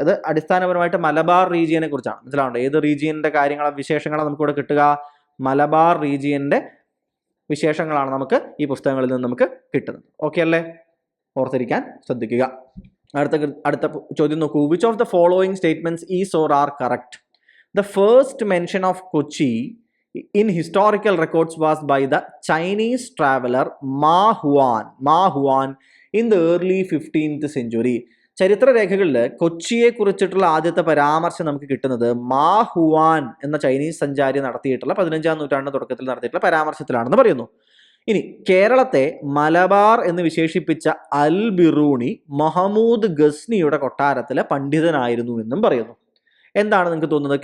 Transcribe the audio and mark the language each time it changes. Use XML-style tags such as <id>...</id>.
<ml>ഇത് അടിസ്ഥാനപരമായിട്ട് മലബാർ റീജിയനെ കുറിച്ചാണ്. മനസ്സിലാവുന്നുണ്ടോ? ഏത് റീജിയന്റെ കാര്യങ്ങളോ വിശേഷങ്ങളോ നമുക്കിവിടെ കിട്ടുക? മലബാർ റീജിയന്റെ വിശേഷങ്ങളാണ് നമുക്ക് ഈ പുസ്തകങ്ങളിൽ നിന്ന് നമുക്ക് കിട്ടുന്നത്. ഓക്കെ അല്ലേ? ഓർത്തിരിക്കാൻ ശ്രദ്ധിക്കുക. അടുത്ത ചോദ്യം നോക്കൂ.</ml> <en>Which of the following statements is or are correct? The first mention of Kochi in historical records was by the Chinese traveler Ma Huan in the early 15th century.</en> <ml>ചരിത്രരേഖകളിൽ കൊച്ചിയെ കുറിച്ചിട്ടുള്ള ആദ്യത്തെ പരാമർശം നമുക്ക് കിട്ടുന്നത് മാ ഹുവാൻ എന്ന ചൈനീസ് സഞ്ചാരി നടത്തിയിട്ടുള്ള 15ാം നൂറ്റാണ്ടിന്റെ തുടക്കത്തിൽ നടത്തിയിട്ടുള്ള പരാമർശത്തിലാണെന്ന് പറയുന്നു. ഇനി കേരളത്തെ മലബാർ എന്ന് വിശേഷിപ്പിച്ച അൽ ബിറൂണി മുഹമ്മദ് ഗസ്നിയുടെ കൊട്ടാരത്തിലെ പണ്ഡിതനായിരുന്നു എന്നും പറയുന്നു. എന്താണ് നിങ്ങൾക്ക് തോന്നുന്നത്?</ml>